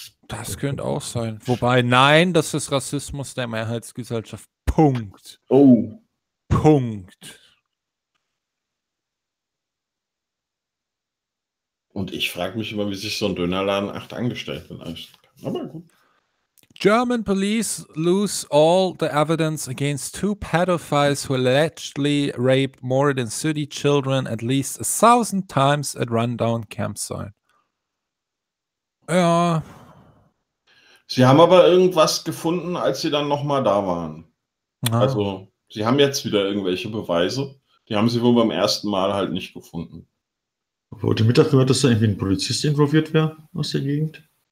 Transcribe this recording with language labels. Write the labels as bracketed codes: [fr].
[de] Das könnte auch sein. Wobei, nein, das ist Rassismus der Mehrheitsgesellschaft. Punkt. Oh. Punkt. Und ich frage mich immer, wie sich so ein Dönerladen 8 angestellt hat. Aber gut. [en] German police lose all the evidence against two pedophiles who allegedly raped more than 30 children at least 1,000 times at rundown campsite. [de] Ja. Sie haben aber irgendwas gefunden, als sie dann nochmal da waren. Ah. Also, sie haben jetzt wieder irgendwelche Beweise. Die haben sie wohl beim ersten Mal halt nicht gefunden. Aber heute Mittag gehört, dass da irgendwie ein Polizist involviert wäre aus der Gegend.